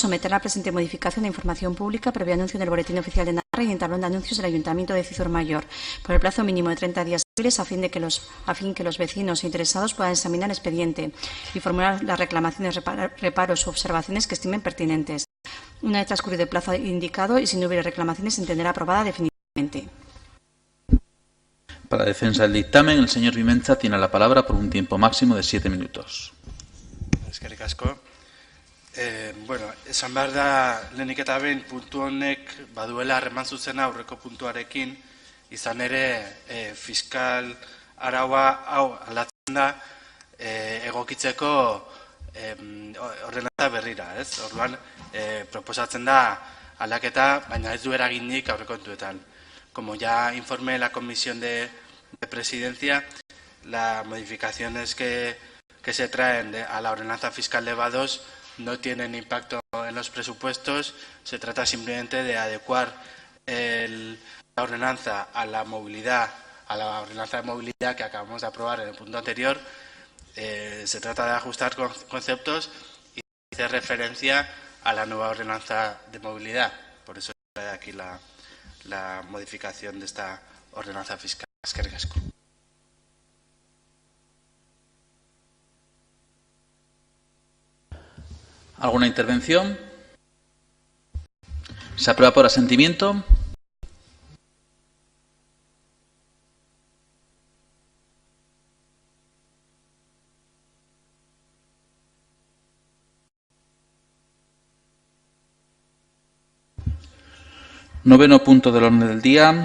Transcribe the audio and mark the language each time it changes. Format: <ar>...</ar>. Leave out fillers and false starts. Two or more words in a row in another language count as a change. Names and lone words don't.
<es>Someter la presente modificación de información pública previo anuncio en el Boletín Oficial de Navarra y en tablón de anuncios del Ayuntamiento de Cizur Mayor, por el plazo mínimo de 30 días hábiles a fin que los vecinos interesados puedan examinar el expediente y formular las reclamaciones, reparos u observaciones que estimen pertinentes. Una vez transcurrido el plazo indicado y si no hubiera reclamaciones, se entenderá aprobada definitivamente. Para la defensa del dictamen, el señor Vimenza tiene la palabra por un tiempo máximo de 7 minutos.</es> <eu>Eskerrik asko. Esan behar da, lehenik eta behin puntu honek baduela harreman zuzena aurreko puntuarekin, izan ere fiskal araua hau aldatzen da egokitzeko ordenantza berrira, ez? Orduan, proposatzen da aldaketa, baina ez du eraginik aurrekontuetan.</eu> <es>Como ya informé la Comisión de Presidencia, las modificaciones que se traen a la ordenanza fiscal de EVA2 no tienen impacto en los presupuestos. Se trata simplemente de adecuar la ordenanza a la movilidad, a la ordenanza de movilidad que acabamos de aprobar en el punto anterior. Se trata de ajustar conceptos y hacer referencia a la nueva ordenanza de movilidad. Por eso trae aquí la modificación de esta ordenanza fiscal.</es> <eu>Eskerrik asko.</eu> <es>¿Alguna intervención? ¿Se aprueba por asentimiento? Noveno punto del orden del día.</es>